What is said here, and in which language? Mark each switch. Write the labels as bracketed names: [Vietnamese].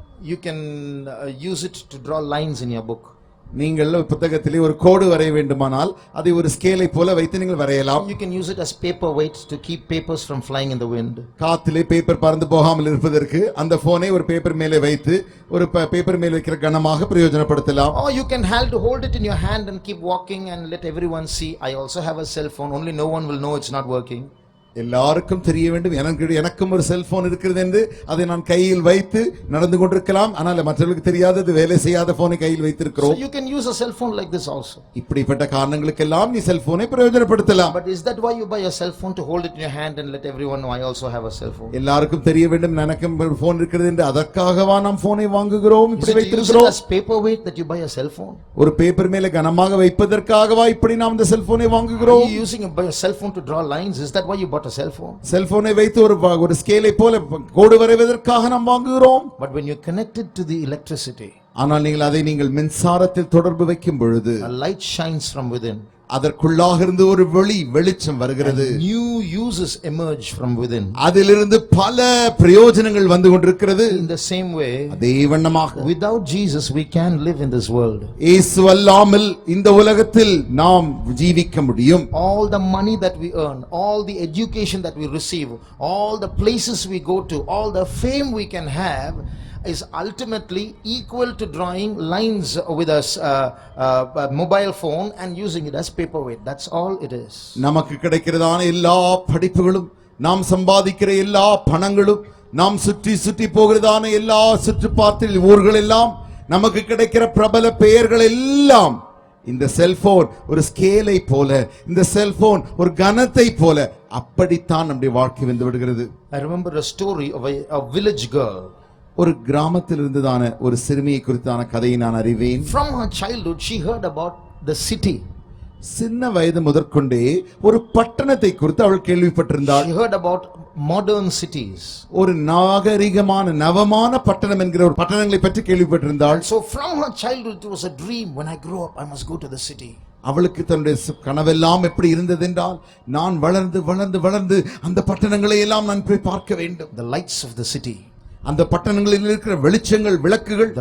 [English] You can use it to draw lines in your book. [Tamil] நீங்கள் புத்தகத்திலே ஒரு கோடு வரைய வேண்டுமானால் அதை ஒரு ஸ்கேலை போல வைத்து நீங்கள் வரையலாம். [English] You can use it as paperweight to keep papers from flying in the wind. [Tamil] காத்திலே paper பறந்து போகாமல் இருப்பதற்கு அந்த போனை ஒரு பேப்பர் மேலே வைத்து ஒரு பேப்பர் மேல் வைக்கிற கனமாக பிரயோஜனப்படுத்தலாம். [English] Or you can hold it in your hand and keep walking and let everyone see, I also have a cell phone, only no one will know it's not working. [Tamil] எல்லாருக்கும் தெரிய வேண்டும் எனக்கும் ஒரு செல்போன் இருக்கிறது என்று அதை நான் கையில் வைத்து நடந்து கொண்டிருக்கலாம். ஆனால் மற்றவர்களுக்கு தெரியாது அது வேலை செய்யாத போனை கையில் வைத்திருக்கிறோம். [English] So you can use a cell phone like this also. [Tamil] இப்படிப்பட்ட காரணங்களுக்கெல்லாம் நீ செல்போனை பிரயோஜனப்படுத்தலாம். [English] But is that why you buy a cell phone, to hold it in your hand and let everyone know I also have a cell phone? [Tamil] எல்லாருக்கும் தெரிய வேண்டும் எனக்கும் ஒரு phone இருக்கிறது என்று அதற்காகவா நாம் போனை வாங்குகிறோம், இப்படி [English] Is it [Tamil] வைத்திருக்கிறோம்? [English] as paperweight that you buy a cell phone? [Tamil] ஒரு பேப்பர் மேலே கனமாக வைப்பதற்காகவா இப்படி நாம் இந்த செல்போனை [English] Are [Tamil] வாங்குகிறோம்? [English] you using a cell phone to draw lines? Is that why you bought a cell phone? [Tamil] செல்போனை வைத்து ஒரு ஸ்கேலை போல கோடு வரைவதற்காக நாம் வாங்குகிறோம். [English] But when you connect it to the electricity, [Tamil] ஆனால் நீங்கள் மின்சாரத்தில் தொடர்பு வைக்கும் பொழுது [English] a light shines from within. [Tamil] அதற்குள்ளாக இருந்து ஒரு வெளிச்சம் வருகிறது. [English] New uses emerge from within. [Tamil] அதிலிருந்து பல பிரயோஜனங்கள் வந்து கொண்டிருக்கிறது. [English] In the same way, [Tamil] அதே வண்ணமாக [English] without Jesus we can live in this world. [Tamil] இயேசு அல்லாமல் இந்த உலகத்தில் நாம் ஜீவிக்க முடியும். [English] All the money that we earn, all the education that we receive, all the places we go to, all the fame we can have is ultimately equal to drawing lines with a mobile phone and using it as paperweight. That's all it is. [Tamil] நமக்கு கிடைக்கிறதான எல்லா படிப்புகளும், நாம் சம்பாதிக்கிற எல்லா பணங்களும், நாம் சுற்றி போகிறதான எல்லா சுற்றுப்பாத்தில் ஊர்கள் எல்லாம், நமக்கு கிடைக்கிற பிரபல பெயர்கள் எல்லாம் இந்த செல்போன் ஒரு ஸ்கேலை போல, இந்த செல்போன் ஒரு கனத்தை போல அப்படித்தான் நம்முடைய வாழ்க்கை வந்து விடுகிறது. [English] I remember a story of a village girl. [Tamil] ஒரு கிராமத்தில் இருந்ததான ஒரு சிறுமியை குறித்தான கதையை நான் அறிவேன். [English] From her childhood she heard about the city. [Tamil] சின்ன வயது முதற்கொண்டே ஒரு பட்டணத்தை குறித்து அவள் கேள்விப்பட்டிருந்தாள். [English] She heard about modern cities. [Tamil] ஒரு நாகரிகமான நவமான பட்டணம் என்கிற ஒரு பட்டணங்களை பற்றி கேள்விப்பட்டிருந்தாள். [English] So from her childhood it was a dream, when I grow up I must go to the city. [Tamil] அவளுக்கு தன்னுடைய கனவெல்லாம் எப்படி இருந்தது என்றால், நான் வளர்ந்து அந்த பட்டணங்களை எல்லாம் நான் போய் பார்க்க வேண்டும். [English] The lights of the city, [Tamil] அந்த பட்டணங்களில் இருக்கிற வெளிச்சங்கள், விளக்குகள்,